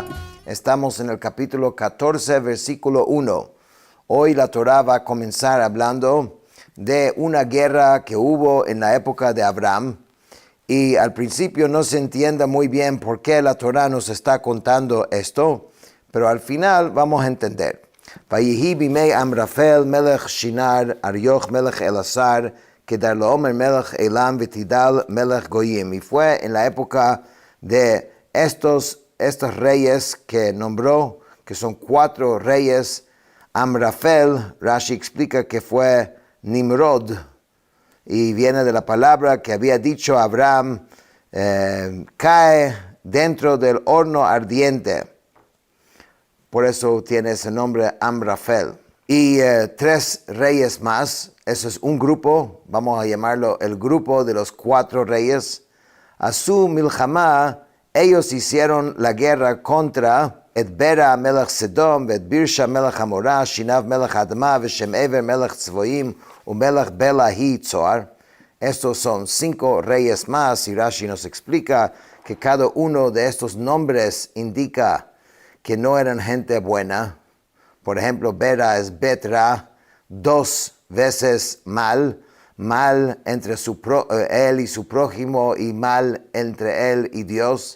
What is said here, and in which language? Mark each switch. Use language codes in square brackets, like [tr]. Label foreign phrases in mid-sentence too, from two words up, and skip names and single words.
[es] Estamos en el capítulo 14, versículo 1. Hoy la Torah va a comenzar hablando de una guerra que hubo en la época de Abraham. Y al principio no se entiende muy bien por qué la Torah nos está contando esto, pero al final vamos a entender. [he] ויהי בימי אמרפל מלך שנער, אריוך מלך אלסר, כדרלעמר מלך עילם ותדעל מלך גוים. [es] Y fue en la época de estos reyes que nombró, que son 4 reyes. Amrafel, Rashi explica que fue Nimrod, y viene de la palabra que había dicho Abraham, cae dentro del horno ardiente. Por eso tiene ese nombre Amrafel. Y 3 reyes más, eso es un grupo, vamos a llamarlo el grupo de los 4 reyes. [he] עשו מלחמה, [es] ellos hicieron la guerra contra [he] את ברע מלך סדום, את ברשע מלך עמורה, שנאב מלך אדמה, ושם אבר מלך צביים, ומלך בלע היא צוער. [es] Estos son 5 reyes más, y Rashi nos explica que cada uno de estos nombres indica que no eran gente buena. Por ejemplo, Bera es Betra, 2 veces mal entre él y su prójimo, y mal entre él y Dios.